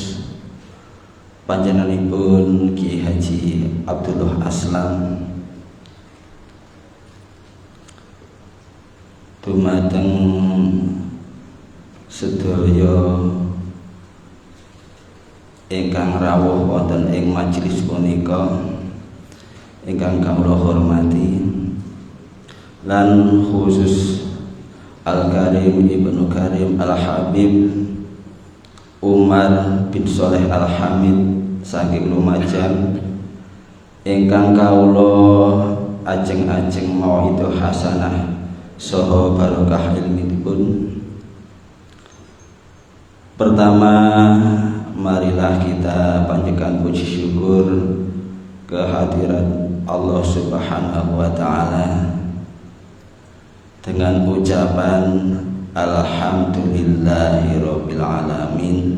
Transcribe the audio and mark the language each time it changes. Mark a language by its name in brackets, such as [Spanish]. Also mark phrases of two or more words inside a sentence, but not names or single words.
[Javanese] panjenenganipun Ki Haji Abdullah Aslam, dumateng sedaya ingkang rawuh wonten ing majelis punika ingkang kawula hormati, lan khusus Al-Karim Ibnu Karim Al-Habib Umar bin Sholeh Al-Hamid saking Lumajang ingkang kawula ajeng-ajeng [Arabic] موعظة حسنة [Javanese] saha barokah ilminipun. [Indonesian] Pertama, marilah kita panjatkan puji syukur kehadirat [Arabic] الله سبحانه وتعالى [Indonesian] dengan ucapan [Arabic] الحمد لله رب العالمين.